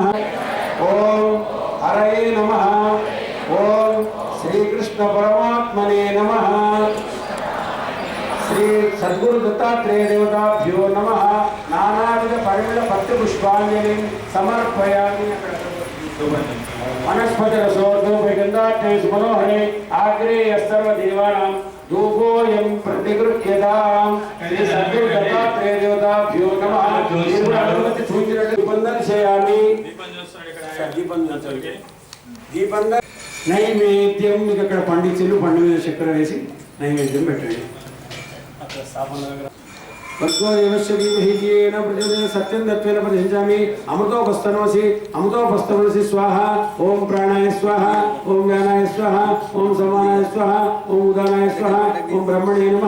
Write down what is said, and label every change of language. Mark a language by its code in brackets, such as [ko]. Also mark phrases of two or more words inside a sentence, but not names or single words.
[sa] ఓం హరయే నమః. ఓం శ్రీకృష్ణ పరమాత్మనే నమః. శ్రీ సద్గురు దత్తాత్రేయ దేవతాభ్యో నమః. నానావిధ పరిమళ పత్ర పుష్పాంజలి సమర్పయామి. वनस्पतिरसोर्धोपगन्धाढ्ये सुमनोहरे आग्रे सर्वदेवानां धूपोऽयं प्रतिगृह्यताम्. श्री सद्गुरुदत्तात्रेय देवताभ्यो नमः. दीपन्दर्शयामि. दीपन्दर [te] నైవేద్యం మీకు అక్కడ పండించులు పండు మీద చక్కెర వేసి నైవేద్యం పెట్టండి. [sa] सत्यं दत्वेन प्रतिष्ठामि. अमृतोपस्तनमसि अमृतोपस्तनमसि स्वाहा. ओम प्राणाय स्वाहा, ओम व्यानाय स्वाहा, ओम समानाय स्वाहा, ओम उदानाय स्वाहा, ओम ब्रह्मणे नमः.